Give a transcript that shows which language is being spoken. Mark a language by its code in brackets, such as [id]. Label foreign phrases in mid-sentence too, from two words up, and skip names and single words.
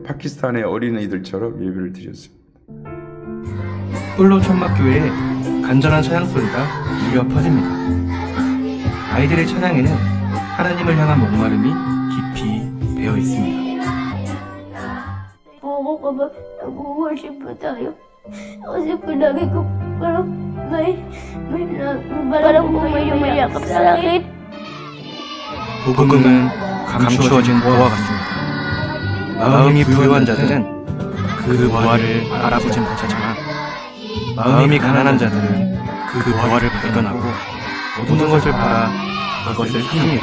[ko] 파키스탄의 어린이들처럼 예배를 드렸습니다. 뿔로 천막교회에 간절한 찬양 소리가 울려 퍼집니다. 아이들의 찬양에는 하나님을 향한 목마름이 깊이 배어 있습니다. 보고 싶어 tayo. [tl] Kasi palagi ko parang may umayakap sa akin. [ko] 복음은 감추어진 보화 같습니다. 마음이 부유한 자들은 그 보화를 알아보지 못하지만 마음이 가난한 자들은 그 보화를 발견하고 모든 것을 팔아 그것을 삽니다.